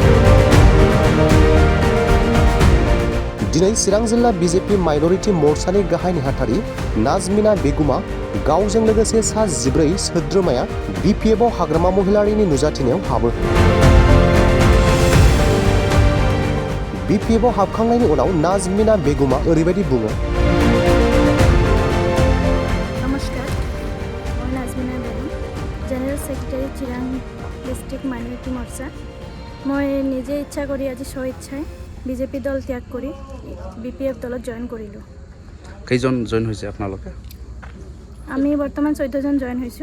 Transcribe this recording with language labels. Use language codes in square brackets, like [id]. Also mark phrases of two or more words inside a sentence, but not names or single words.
[brx] दिनै चिरां जिल्ला BJP माइनरिटी मोर्चानि गाहाय नेहाथारि नाजमिना बेगुमा गावजों लोगोसे सा 14 सोद्रोमाया BPFआव हाग्रामा महिलारिनि नुजाथिनायाव हाबो BPFआव हाबखांनायनि उनाव नाजमिना बेगुमा ओरैबायदि बुङो [as] नमस्कार মই নাজমিনা বেগম [en] General Secretary Chirang District Minority Morcha [as] মই নিজে ইচ্ছা কৰি আজি স্বইচ্ছাই BJP দল ত্যাগ কৰি BPF দলত জয়েন কৰিলোঁ কেইজন জয়েন হৈছে আপোনালোকে আমি বৰ্তমান 14 জন জয়েন হৈছোঁ